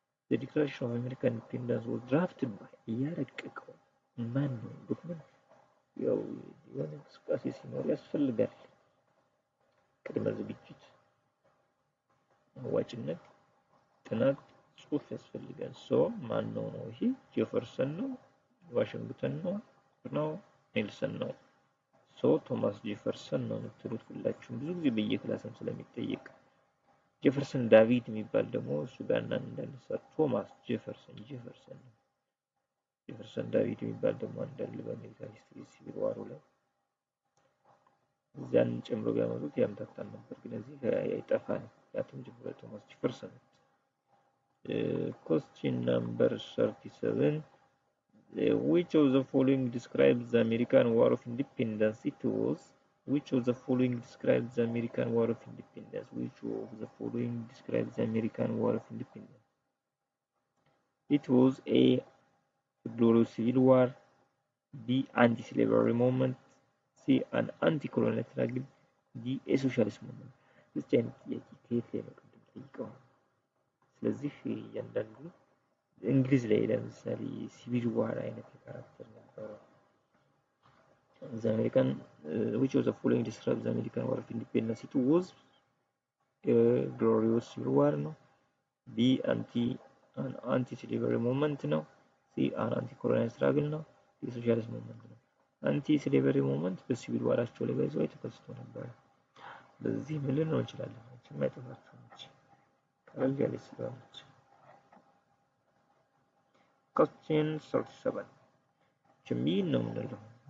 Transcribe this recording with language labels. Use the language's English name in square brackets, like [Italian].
[English] The Declaration of American Independence was drafted by [Amharic] ያረቀቀው ማን ነው? ዶክመንት ያው የሆነ እንቅስቃሴ ሲኖር ያስፈልጋል። ቅድመ ዝግጅት፣ አዋጭነት፣ ጥናት፣ ጽሁፍ ያስፈልጋል። ማን ነው? ይሄ ጄፈርሰን ነው፣ ዋሽንግተን ነው ኔልሰን ነው። ቶማስ ጄፈርሰን ነው የምትሉት ሁላችሁም ብዙ ጊዜ በየክላስም ስለሚጠየቅ። ጄፈርሰን ዳቪድ የሚባል ደግሞ እሱ ጋር እንዳንሳ ቶማስ ጄፈርሰን ነው። ጄፈርሰን ዳቪድ የሚባል ደግሞ እንዳለ በአሜሪካ ሂስትሪ ሲቪል ዋሩ ላይ እዚያን ጨምሮ ቢያመጡት ያምታታል ነበር፣ ግን እዚህ አይጠፋም። ያቱም ጀምሮ ቶማስ ጄፈርሰን። [English] question number 37 which of the following describes the American War of Independence? Which of the following describes the American War of Independence? Which of the following describes the American War of Independence? It was A. glorious civil war, B. anti-slavery movement, C. an anti-colonial struggle, D. a socialist movement. [Amharic] this አይነት ጥያቄ ከየት ላይ ነው ቅድም ጠይቀው። ስለዚህ እያንዳንዱ እንግሊዝ ላይ ለምሳሌ ሲቪል ዋር አይነት ካራክተር ነበረው። [English] The American, which was the following describes the American War of Independence? It was a glorious civil war, no? B, an anti-slavery movement, no? C, an anti-colonial struggle, no? D, socialist movement, no? [Amharic] anti-slavery movement በሲቪል ዋራቸው ላይ ባይዘው ተከስቶ ነበር። በዚህ ምን ልንለው እንችላለን? የማይጠፋቸው ነች ቀለል ያለች ስለሆነች። Question 37 ምን ነው የምንለው?